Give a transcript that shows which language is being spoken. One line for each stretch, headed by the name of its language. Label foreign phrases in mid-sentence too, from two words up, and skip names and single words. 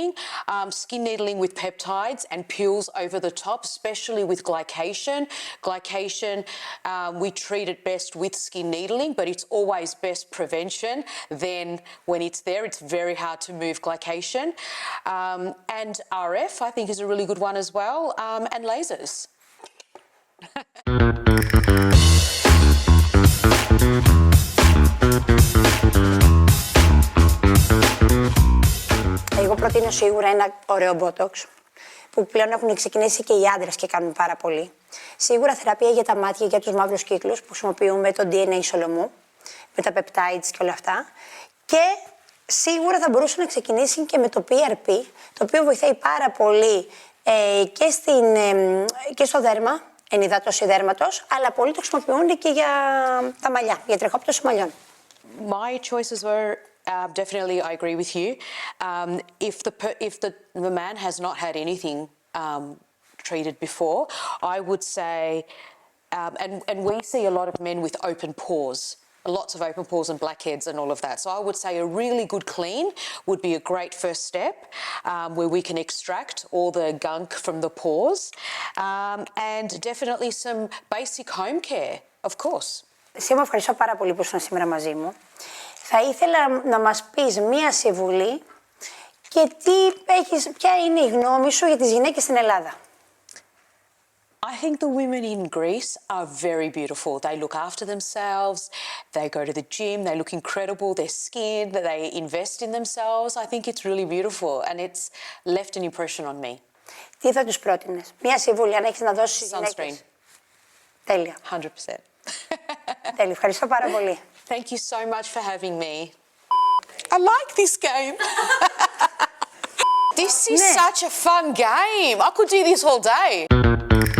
English: Skin needling with peptides and pills over the top, especially with glycation. Glycation, we treat it best with skin needling, but it's always best prevention. Then when it's there, it's very hard to move glycation. And RF, I think, is a really good one as well, and lasers.
Greek: Εγώ προτείνω σίγουρα ένα ωραίο Botox, που πλέον έχουν ξεκινήσει και οι άντρες και κάνουν πάρα πολύ. Σίγουρα θεραπεία για τα μάτια, για τους μαύρους κύκλους, που χρησιμοποιούμε το DNA σολομού, με τα peptides και όλα αυτά. Και σίγουρα θα μπορούσε να ξεκινήσει και με το PRP, το οποίο βοηθάει πάρα πολύ και στο δέρμα, ενυδάτωση δέρματος, αλλά πολλοί το χρησιμοποιούν και για τα μαλλιά, για τρεχόπτωση μαλλιών.
English: My choices were definitely, I agree with you. If the man has not had anything treated before, I would say, and we see a lot of men with open pores. Lots of open pores and blackheads and all of that. So I would say a really good clean would be a great first step where we can extract all the gunk from the pores and definitely some basic home care, of course.
Greek: Sia, μου ευχαριστώ πάρα πολύ που ήσουν σήμερα μαζί μου. Θα ήθελα να μας πεις μία συμβουλή και ποια είναι η γνώμη σου για τις γυναίκες στην Ελλάδα.
English: I think the women in Greece are very beautiful. They look after themselves, they go to the gym, they look incredible, their skin, they invest in themselves. I think it's really beautiful and it's left an impression on me.
Greek: Τι θα τους πρότεινες? Μία συμβουλή, αν έχεις να δώσεις στις γυναίκες. Τέλεια. 100%. Τέλεια, ευχαριστώ πάρα πολύ.
English: Thank you so much for having me. I like this game. This is such a fun game. I could do this all day.